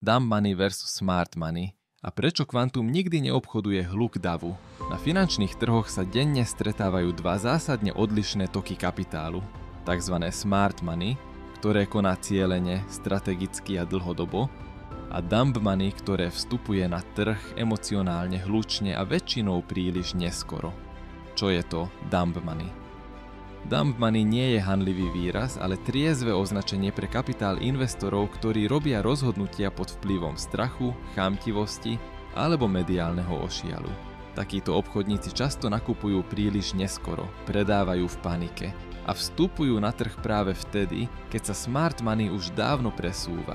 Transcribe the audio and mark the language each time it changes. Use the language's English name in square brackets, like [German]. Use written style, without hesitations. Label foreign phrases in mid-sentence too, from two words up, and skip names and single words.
[English] dump money versus smart money [Slovak] a prečo kvantum nikdy neobchoduje hluk davu. Na finančných trhoch sa denne stretávajú dva zásadne odlišné toky kapitálu, tzv. [English] Smart money, [Slovak] ktoré koná cielene, strategicky a dlhodobo, a [English] dump money, [Slovak] ktoré vstupuje na trh emocionálne hlučne a väčšinou príliš neskoro. Čo je to [English] dump money? Dump money [Slovak] nie je hanlivý výraz, ale triezve označenie pre kapitál investorov, ktorí robia rozhodnutia pod vplyvom strachu, chamtivosti alebo mediálneho ošialu. Takíto obchodníci často nakupujú príliš neskoro, predávajú v panike a vstupujú na trh práve vtedy, keď sa [English] smart money [Slovak] už dávno presúva.